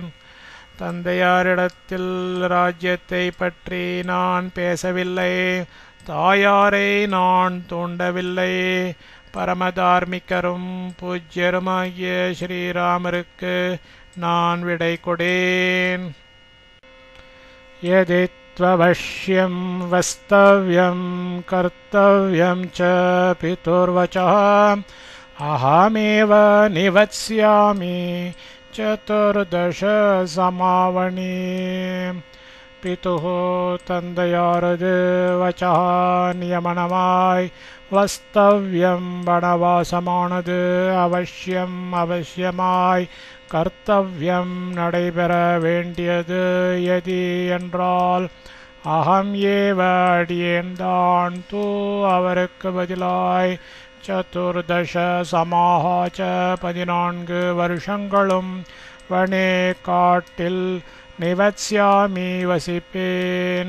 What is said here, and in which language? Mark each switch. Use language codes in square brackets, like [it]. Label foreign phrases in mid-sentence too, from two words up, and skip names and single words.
[ta] தந்தையாரிடத்தில் ராஜ்யத்தை பற்றி நான் பேசவில்லை. தாயாரை நான் தூண்டவில்லை. பரமதார்மிகரும் பூஜ்யருமாகிய ஸ்ரீராமருக்கு நான் விடை கொடேன். [sa] யதித் त्ववश्यं वस्तव्यं कर्तव्यं च पितुर्वचः अहमेव निवत्स्यामि चतुर्दश समावणी पितुः तந்தையாரது வச்சः நியமனமாய் வஸ்தவ்யம் வனவாசமானது [ta] அவசியம் அவசியமாய் கர்த்தவ்யம் நடைபெற வேண்டியது எதி என்றால் [sa] अहम् एव [ta] அடியேன்தான் தூ அவருக்கு பதிலாய் [sa] चतुर्दश समाश्च [ta] 14 வருஷங்களும் வனே காட்டில் நிவத்ஸ்யாமி வசிப்பேன்.